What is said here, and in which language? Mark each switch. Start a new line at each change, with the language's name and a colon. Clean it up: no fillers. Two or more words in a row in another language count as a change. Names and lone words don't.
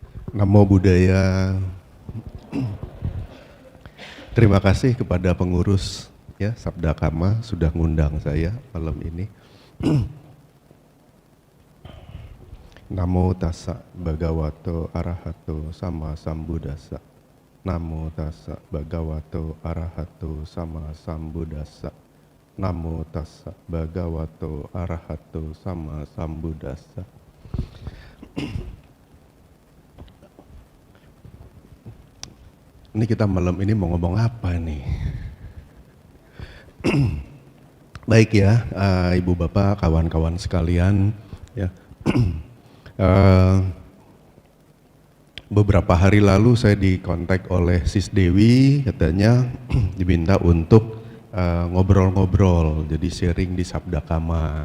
Pali: Namo Buddhaya.
Indonesian: Terima kasih kepada pengurus ya Sabda Kama sudah ngundang saya malam ini.
Pali: Namo tassa bhagavato arahato sama sambuddhassa. Namo tassa bhagavato arahato sama sambuddhassa. Namo tassa bhagavato arahato sama sambuddhassa.
Indonesian: Ini kita malam ini mau ngomong apa nih? Baik ya, Ibu Bapak, kawan-kawan sekalian, ya. Beberapa hari lalu saya dikontak oleh Sis Dewi, katanya diminta untuk ngobrol-ngobrol, jadi sharing di Sabda Kama.